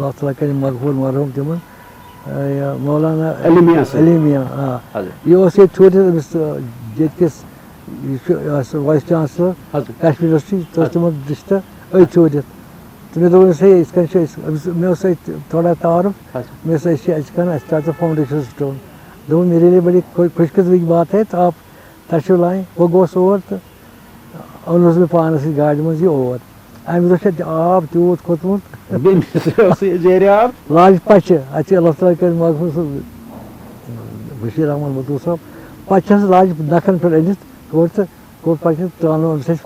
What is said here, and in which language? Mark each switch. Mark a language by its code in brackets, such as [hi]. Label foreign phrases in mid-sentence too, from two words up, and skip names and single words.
[ks] تعالیٰ کَرِ مغفوٗر مرحوٗم تِمن یہِ مولانا علیٖمیا یہِ اوس ییٚتہِ چھوٗٹِتھ أمِس ییٚتہِ کِس یہِ چھُ [en] vice chancellor [ks] کشمیٖر یونیورسٹی سُہ اوس تِمن رِشتہٕ أتھۍ چھوٗٹِتھ تہٕ مےٚ دوٚپ أمِس ہے یِتھ کٔنۍ چھِ أسۍ مےٚ اوس اَتہِ تھوڑا تعارُف مےٚ ٲسۍ أسۍ چھِ اَسہِ کران اَسہِ ترٛاو ژٕ [en] foundation stone [ks] دوٚپُن [ur] میرے لیے بڑی خوش قسمتی کی بات ہے تو آپ تشریف لائیں [ks] بہٕ گوس اور تہٕ اوٚنُس مےٚ پانس سۭتۍ گاڑِ منٛز یہِ اور امہِ دۄہ چھِ آب تیوٗت کھوٚتمُت لاجہِ پچہِ اَتہِ چھِ اللہ تعالیٰ کٔرِتھ مغفوٗر سُہ بشیٖر احمد متوٗ صٲب پچہِ حظ لاجہِ نکھن پٮ۪ٹھ أنِتھ کوٚر تہٕ کوٚر پچہِ ترٛاونوو أمِس اَسہِ